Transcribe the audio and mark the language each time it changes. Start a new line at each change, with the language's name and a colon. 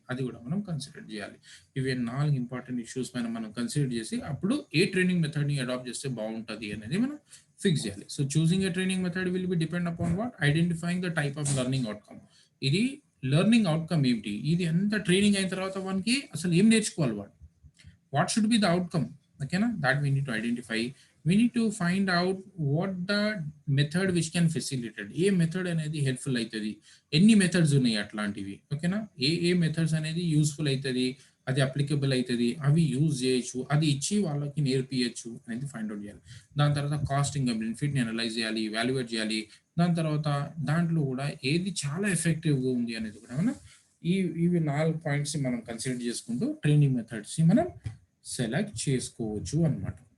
Telugu: అది కూడా మనం కన్సిడర్ చేయాలి. ఇవి 4 ఇంపార్టెంట్ ఇష్యూస్ పైన మనం కన్సిడర్ చేసి అప్పుడు ఏ ట్రైనింగ్ మెథడ్‌ని అడాప్ట్ చేస్తే బాగుంటది అనేది మనం ఫిక్స్ చేయాలి.
English: So, choosing a training method will be depend upon what? Identifying the type of learning outcome.
Telugu: ఇది లెర్నింగ్ అవుట్‌కమ్ ఏంటి? ఇది అంతా ట్రైనింగ్ అయిన తర్వాత వానికి అసలు ఏం నేర్చుకోవాలి వాడు?
English: What should be the outcome? Okay na, that we need to identify. We need to find out what the method which can facilitate,
Telugu: ఏ method అనేది హెల్ప్ఫుల్ అవుతుంది, ఎన్ని మెథడ్స్ ఉన్నాయి అట్లాంటివి. ఓకేనా? ఏ మెథడ్స్ అనేది యూస్ఫుల్ అవుతుంది, అది అప్లికబుల్ అవుతుంది, అవి యూజ్ చేయొచ్చు, అది ఇచ్చి వాళ్ళకి నేర్పియచ్చు అనేది ఫైండ్ అవుట్ చేయాలి. దాని తర్వాత కాస్టింగ్ బెనిఫిట్ని అనలైజ్ చేయాలి, వాల్యుయేట్ చేయాలి. దాని తర్వాత దాంట్లో కూడా ఏది చాలా ఎఫెక్టివ్గా ఉంది అనేది కూడా మనం ఇవి 4 పాయింట్స్ మనం కన్సిడర్ చేసుకుంటూ ట్రైనింగ్ మెథడ్స్ మనం సెలెక్ట్ చేసుకోవచ్చు అన్నమాట.